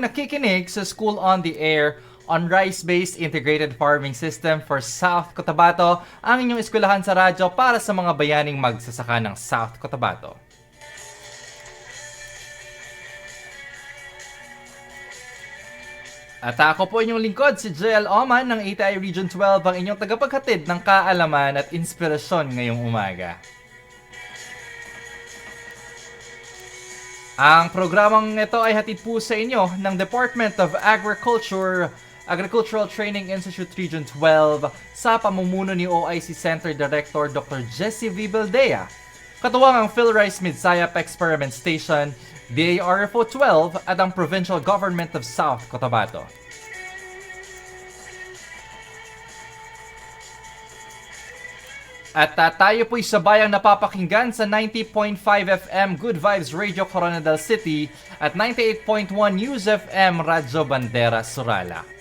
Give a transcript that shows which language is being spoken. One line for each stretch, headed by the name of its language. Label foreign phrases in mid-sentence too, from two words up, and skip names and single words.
Filipino: nakikinig sa School on the Air on Rice-Based Integrated Farming System for South Cotabato, ang inyong eskwelahan sa radyo para sa mga bayaning magsasaka ng South Cotabato. At ako po inyong lingkod, si JL Oman ng ATI Region 12, ang inyong tagapaghatid ng kaalaman at inspirasyon ngayong umaga. Ang programang ito ay hatid po sa inyo ng Department of Agricultural Training Institute Region 12 sa pamumuno ni OIC Center Director Dr. Jessie V. Baldea, katuwang ang PhilRice Midsayap Experiment Station, DARFO 12 at ang Provincial Government of South Cotabato. At tayo po'y sabayang napapakinggan sa 90.5 FM Good Vibes Radio Coronadal City at 98.1 News FM Radyo Bandera Surala.